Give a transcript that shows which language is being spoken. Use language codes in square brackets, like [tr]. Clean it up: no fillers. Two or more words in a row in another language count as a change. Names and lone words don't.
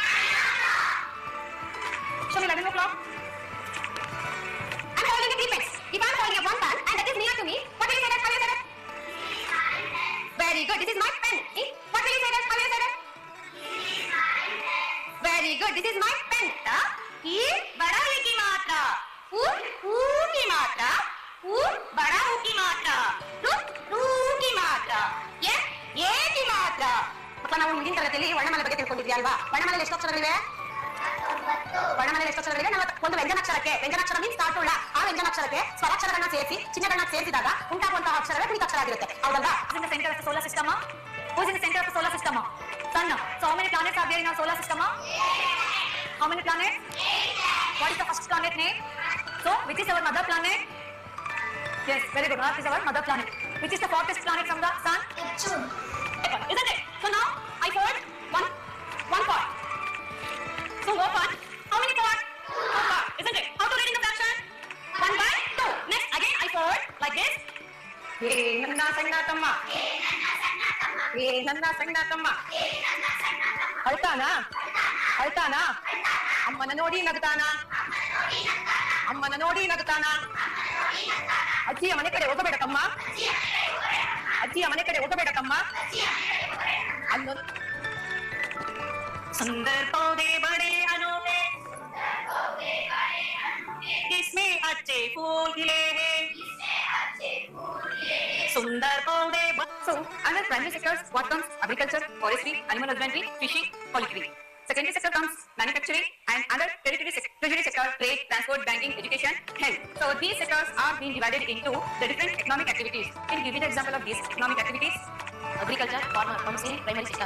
[en] Show me 11 o'clock. I'm holding a defense. If I'm holding up one pen and that is near to me, what will you say that? How will you say that? Very good. This is my pen. What will you say that? How will you say that? Very good. This is my pen. [hi] ये बड़ा है की मात्रा. ऊ की मात्रा. ऊ बड़ा ऊ की मात्रा. रू की मात्रा. ये की मात्रा. [kn] ಮಕ್ಕಳ ನಾವು ಹಿಂದಿನ ತರಗತಿಯಲ್ಲಿ ವರ್ಣಮಾಲೆ ಬಗ್ಗೆ ತಿಳ್ಕೊಂಡಿದ್ವಿ ಅಲ್ವಾ? ವರ್ಣಮಾಲೆಯಲ್ಲಿ ಎಷ್ಟು ಅಕ್ಷರಗಳಿವೆ? ವರ್ಣಮಾಲೆಯಲ್ಲಿ ಎಷ್ಟು ಅಕ್ಷರಗಳಿವೆ? ಒಂದು ವ್ಯಂಜನಾಕ್ಷರಕ್ಕೆ, ವ್ಯಂಜನಾಕ್ಷರ ಮೀನ್ಸ್ ತಾಟುಳ್ಳ, ಆ ವ್ಯಂಜನಾಕ್ಷರಕ್ಕೆ ಸ್ವರಾಕ್ಷರಗಳನ್ನ ಸೇರಿಸಿ ಚಿಹ್ನೆಗಳನ್ನ ಸೇರಿಸಿದಾಗ ಉಂಟಾಗುವಂತಹ ಅಕ್ಷರವೇ ಕುಣಿತಾಕ್ಷರ ಆಗಿರುತ್ತೆ. ಹೌದಲ್ವಾ? [en] In the center of the solar system. Who's in the center of the solar system? Sun. So how many planets are there in our solar system? How many planets? 8. What is the first planet name? So which is our mother planet? Yes, very good. Earth is our mother planet. Which is the farthest planet from the sun? Neptune. Isn't it? So now I fold one part. So go part. How many parts? 2 parts. Isn't it? How to read in the fraction? 1/2. Next again I fold like this. [kn] ಹೇ ನನ್ನ ಸಣ್ಣ ತಮ್ಮ. ಅಳ್ತಾನಾ ಅಮ್ಮನ ನೋಡಿ ನಗ್ತಾನ ಅಜ್ಜಿಯ ಮನೆ ಕಡೆ ಹೋಗಬೇಡ ತಮ್ಮ ಅನ್ನೋ [hi] सुंदर पौधे बड़े अनोखे इसमें अच्छे फूल खिले हैं सुंदर पौधे. [en] So under primary sectors what comes? Agriculture, forestry, animal husbandry, fishing, poultry. Secondary sector comes manufacturing, and under tertiary sector trade, transport, banking, education, health. So these sectors are being divided into the different economic activities. Can you give me the example of these economic activities? Agriculture, farmer comes in primary sector.